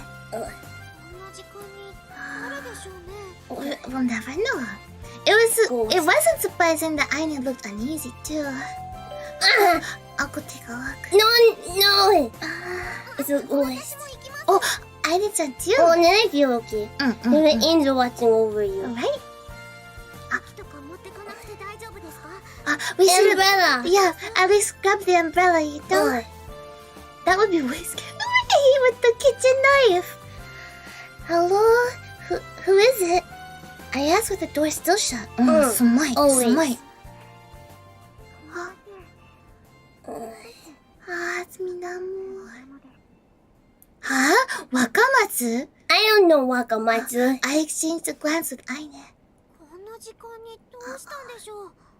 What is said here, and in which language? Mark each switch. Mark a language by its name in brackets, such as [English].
[Japanese] こんな時間に誰でしょうね。 [English] We'll never know. It wasn't surprising that Aine looked uneasy too. I'll go take a look. No! It's a ghost. Oh, Aine-chan too. Oh, then I feel okay. There's an angel watching over you. Right? [Japanese] とか持ってかなくて大丈夫ですか？ [English] We should. Umbrella! Yeah, at least grab the umbrella, you know? That would be way scary. With the kitchen knife. Hello? Who is it? I asked with the door still shut. Smart. Always. It's Minamo. Huh? Wakamatsu? I don't know Wakamatsu. I exchanged a glance with Aine. [Japanese] こんな時間にどうしたんでしょう。